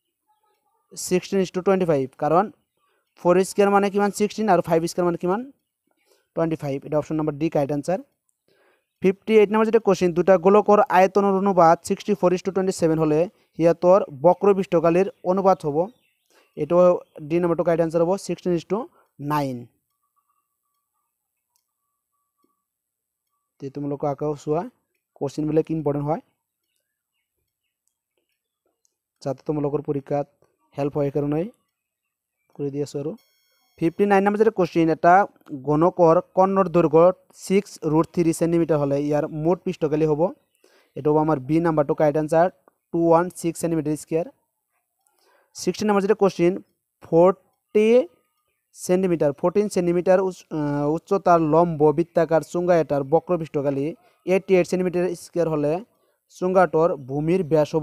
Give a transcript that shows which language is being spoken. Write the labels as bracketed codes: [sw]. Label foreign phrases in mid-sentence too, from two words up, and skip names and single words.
[bn] 16:25 কারণ 4 স্কয়ার মানে কিমান 16 আর 5 স্কয়ার মানে কিমান 25 এটা [en] option number D correct answer [bn] 58 নাম্বার যেটা কোশ্চেন দুটা গোলকর আয়তনের অনুপাত 64:27 হলে হিয়াতর বক্র পৃষ্ঠকালীর অনুপাত হবো এটাও [en] D number 2 correct answer [bn] হবো 16:9 [as] তো তোমালোক আঁকাও চোৱা কোশ্চেনবিলাক ইম্পৰ্টেণ্ট হয় যাতে তোমালোকৰ পৰীক্ষাত হেল্প হয় কাৰণে কৰি দি আছোঁ আৰু 59 নাম্বার যেটা কোশ্চেন এটা গণকৰ কৰ্ণৰ দৈৰ্ঘ্য 6√3 সেন্টিমিটার হলে ইয়ার মোট পৃষ্ঠকালী হবো এটা হবো আমার বি [en] number 2 correct answer 216 centimeter square 60 number [bn] যেটা কোশ্চেন 14 সেন্টিমিটার উচ্চতার লম্ব বৃত্তাকার চুঙ্গাটার বক্র পৃষ্ঠকালী 88 [en] centimeter square [bn] হলে চুঙ্গাটোর ভূমির ব্যাস হবো